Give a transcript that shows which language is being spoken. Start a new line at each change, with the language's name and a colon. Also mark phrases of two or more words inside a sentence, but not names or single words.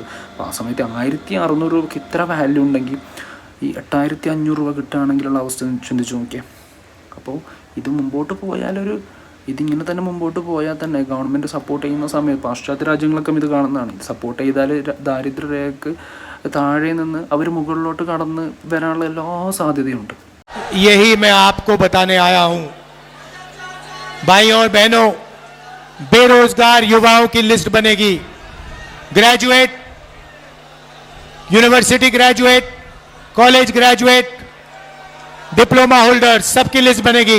Malayalam: അപ്പോൾ ആ സമയത്ത് 1,600 രൂപയ്ക്ക് ഇത്ര വാല്യൂ ഉണ്ടെങ്കിൽ ഈ 8,500 രൂപ കിട്ടുകയാണെങ്കിലുള്ള അവസ്ഥ ചിന്തിച്ച് നോക്കിയാൽ. അപ്പോൾ ഇത് മുമ്പോട്ട് പോയാലൊരു ഇതിങ്ങനെ തന്നെ മുമ്പോട്ട് പോയാൽ തന്നെ ഗവൺമെൻറ് സപ്പോർട്ട് ചെയ്യുന്ന സമയത്ത്, പാശ്ചാത്യ രാജ്യങ്ങളൊക്കെ ഇത് കാണുന്നതാണ്, സപ്പോർട്ട് ചെയ്താൽ ദാരിദ്ര്യരേഖയ്ക്ക് താഴെ നിന്ന് അവർ മുകളിലോട്ട് കടന്ന് വരാനുള്ള എല്ലാ സാധ്യതയുണ്ട്.
Hindi: यही मैं आपको बताने आया हूं. भाइयों और बहनों, बेरोजगार युवाओं की लिस्ट बनेगी.
English: graduate, university graduate, college graduate, diploma holder,
Hindi: सबकी लिस्ट बनेगी.